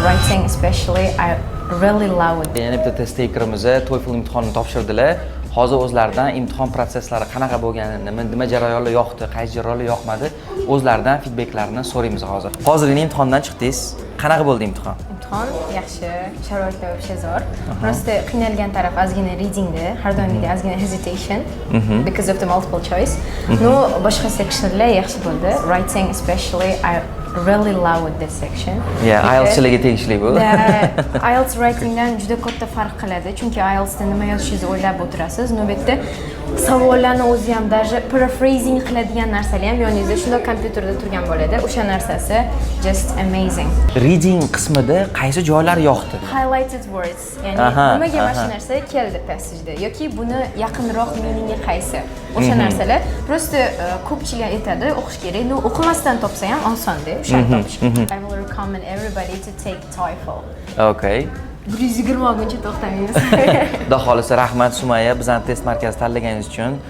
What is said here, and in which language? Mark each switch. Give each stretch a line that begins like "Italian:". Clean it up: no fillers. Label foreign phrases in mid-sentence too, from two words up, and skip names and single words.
English: Writing especially, I really love it.
Uzbek: Yana bitta
English: test takerimiz
Uzbek: TOEFL imtihonini topshirdilar. Hozir o'zlaridan imtihon prosesslari qanaqa bo'lganini, nima jarayonlar yoqdi, qaysi jarayonlar yoqmadi, o'zlaridan feedbacklarni so'raymiz hozir. Hozirgina imtihondan chiqdingiz. Qanaqa bo'ldi imtihon? Imtihon yaxshi, sharoitlar вообще zo'r. Prosta qiynalgan taraf ozgina readingda, har doimgidek ozgina
English: hesitation because of the multiple choice.
Uzbek: No, boshqa sectionlar yaxshi bo'ldi.
English: Writing especially, I really love this section. Yeah,
Uzbek: IELTS'larga tegishli bu. IELTS writingdan juda katta farq qiladi, chunki IELTSda nima yozishingizni o'ylab o'tirasiz. Navbatda savollarni o'zi ham даже paraphrasing qiladigan narsalar ham yoningizda shunday kompyuterda turgan bo'ladi. O'sha narsasi
English: just amazing.
Uzbek: Reading qismida qaysi joylar yoqdi?
English: Highlighted words,
Uzbek: ya'ni nimaga mana shu narsa keldi passageda yoki buni yaqinroq meaningi qaysi? O'sha narsalar prosta ko'pchilik aytadi, o'qish kerak. No, o'qimasdan topsa ham osonda. O'shani topish.
English: I will recommend everybody to take TOEFL. Okay.
Uzbek: 120 olguncha to'xtamaymiz. Xudo xolisa rahmat Sumaya, bizani test markazi tanlaganingiz uchun.